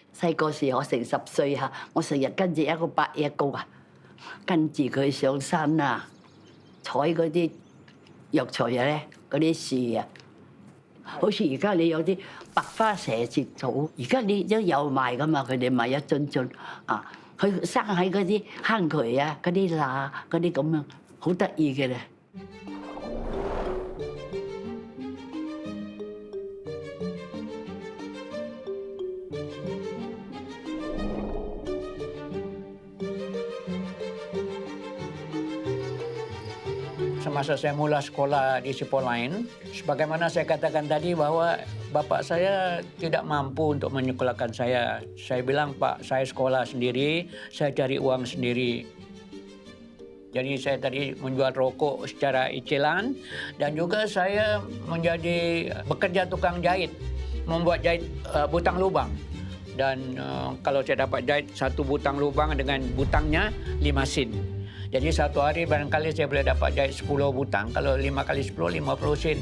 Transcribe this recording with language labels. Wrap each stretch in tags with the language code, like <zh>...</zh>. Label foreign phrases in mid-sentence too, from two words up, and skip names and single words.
<yue>細個時我成10歲嚇，我成日跟住一個伯爺公啊，跟住佢上山啊，採嗰啲藥材啊咧，嗰啲樹啊，好似而家你有啲白花蛇節草，而家你都有賣㗎嘛？佢哋賣1樽啊，佢生喺嗰啲坑渠啊、嗰啲罅嗰啲咁樣，好得意嘅咧。</yue> <ms>Semasa saya mula sekolah di sekolah lain, sebagaimana saya katakan tadi bahwa bapak saya tidak mampu untuk menyekolahkan saya. Saya bilang, Pak, saya sekolah sendiri, saya cari uang sendiri. Jadi saya tadi menjual rokok secara icilan dan juga saya menjadi bekerja tukang jahit, membuat jahit butang lubang. Dan kalau saya dapat jahit 1 butang lubang dengan butangnya 5 sen. Jadi satu hari barangkali saya boleh dapat jahit 10 butang. Kalau 5 kali 10, 50 sen.</ms>